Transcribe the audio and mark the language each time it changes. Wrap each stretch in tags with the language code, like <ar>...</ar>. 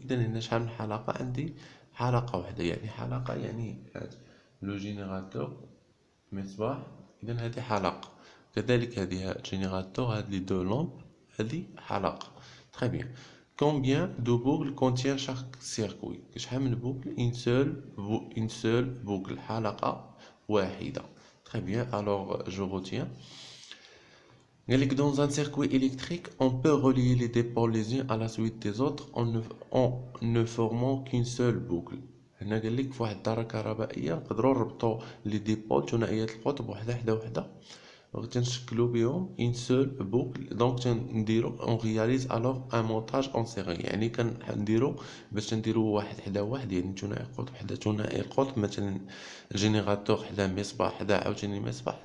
<ar>اذا هنا شحال من حلقه؟ عندي حلقه واحده، يعني حلقه يعني لو جينيراتور مصباح، اذا هذه حلقه. كذلك هذه جينيراتور، هاد لي دو لومب هذه حلقه.</ar> <fr>تري بيان. كومبيان دو بوكل كونتيان شاك سيركوي،</fr> <ar>شحال من بوكل؟</ar> <fr>اون سول بوكل،</fr> <ar>حلقه واحده.</ar> <fr>تري بيان. الوغ جو روتيان. Dans un circuit électrique, on peut relier les dépôts les unes à la suite des autres en ne formant qu'une seule boucle.</fr> <ar>هنا قال لك في واحد الدارة كهربائية نقدروا نربطوا لي ديبول ثنائيات القطب وحده حدا وحده، وتنشكلوا بهم</ar> <fr>une seule boucle.</fr> <ar>دونك تنديروا</ar> <fr>on réalise alors un montage en série،</fr> <ar>يعني كنديروا باش نديروا واحد حدا واحد، يعني ثنائي القطب حدا ثنائي القطب، مثلا الجينيراتور حدا مصباح حدا عاوتاني مصباح.</ar>